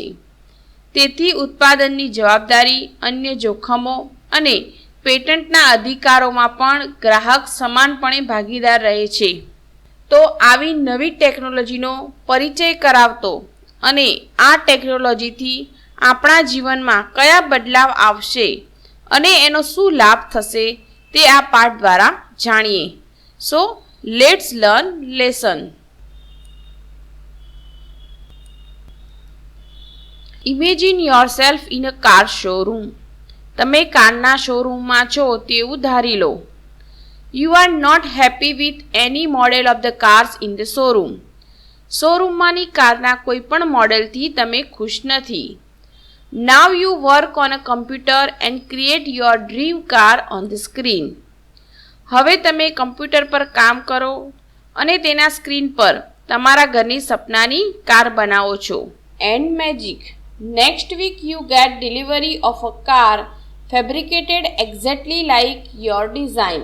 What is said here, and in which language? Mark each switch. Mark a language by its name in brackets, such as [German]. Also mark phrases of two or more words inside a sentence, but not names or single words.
[Gujarati] તેથી ઉત્પાદનની જવાબદારી, અન્ય જોખમો અને પેટન્ટના અધિકારોમાં પણ ગ્રાહક સમાનપણે ભાગીદાર રહે છે. તો આવી નવી ટેકનોલોજીનો પરિચય કરાવતો અને આ ટેકનોલોજીથી આપણા જીવનમાં કયા બદલાવ આવશે અને એનો શું લાભ થશે તે આ પાઠ દ્વારા જાણીએ. [English] So, let's learn lesson. Imagine yourself in a car showroom. [Gujarati] તમે કારના શોરૂમમાં છો તેવું ધારી લો. [English] You are not happy with any model of the cars in the showroom. [Gujarati] શોરૂમમાંની કારના કોઈ પણ મોડેલથી તમે ખુશ નથી. [English] Now you work on a computer and create your dream car on the screen. [Gujarati] હવે તમે કમ્પ્યુટર પર કામ કરો અને તેના સ્ક્રીન પર તમારા ઘરની સપનાની કાર બનાવો છો. [English] and magic. next week you get delivery of a car fabricated exactly like your design.